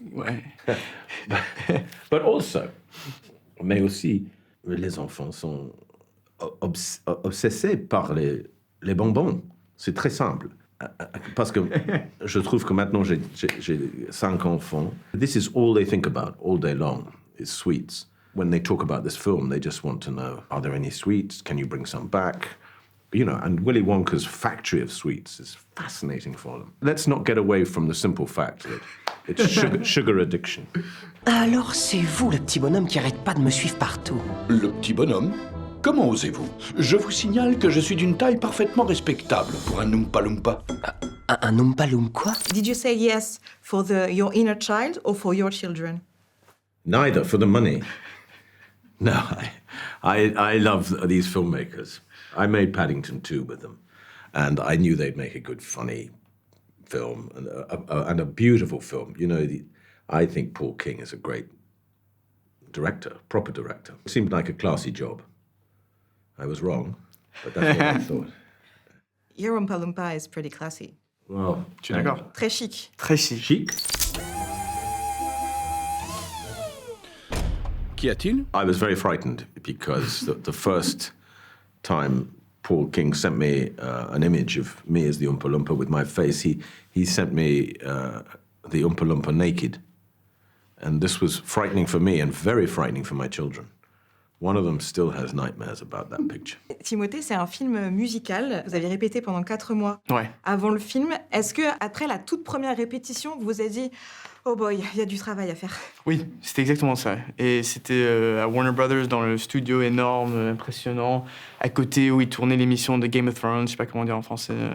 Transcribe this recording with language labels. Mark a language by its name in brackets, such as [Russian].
[French] Ouais. [English] But also, [French] mais aussi, les enfants sont obsessés par les bonbons. C'est très simple. Parce que je trouve que maintenant j'ai 5 enfants. [English] This is all they think about all day long, is sweets. When they talk about this film, they just want to know, are there any sweets? Can you bring some back? You know, and Willy Wonka's factory of sweets is fascinating for them. Let's not get away from the simple fact that it's sugar addiction. [French] Alors c'est vous le petit bonhomme qui arrête pas de me suivre partout. Le petit bonhomme? Comment osez-vous? Je vous signale que je suis d'une taille parfaitement respectable pour un Oompa Loompa. Un Oompa Loompa quoi? [English] Did you say yes for your inner child or for your children? Neither, for the money. No, I love these filmmakers. I made Paddington 2 with them, and I knew they'd make a good, funny film and a beautiful film. You know, I think Paul King is a great director, proper director. It seemed like a classy job. I was wrong, but that's what I thought. Your Oompa Loompa is pretty classy. Well, [French] Je suis d'accord. Très chic. Très chic. Chic. Qu'y a-t-il? [English] I was very frightened because the first time Paul King sent me an image of me as the Oompa Loompa with my face, he sent me the Oompa Loompa naked. And this was frightening for me and very frightening for my children. One of them still has nightmares about that picture. [French] Timothée, c'est un film musical. Vous avez répété pendant 4 mois Ouais. avant le film. Est-ce que après la toute première répétition, vous vous êtes dit « [English] Oh boy, [French] il y a du travail à faire ». Oui, c'était exactement ça. Et c'était à Warner Brothers, dans le studio énorme, impressionnant, à côté où ils tournaient l'émission de Game of Thrones, je sais pas comment dire en français.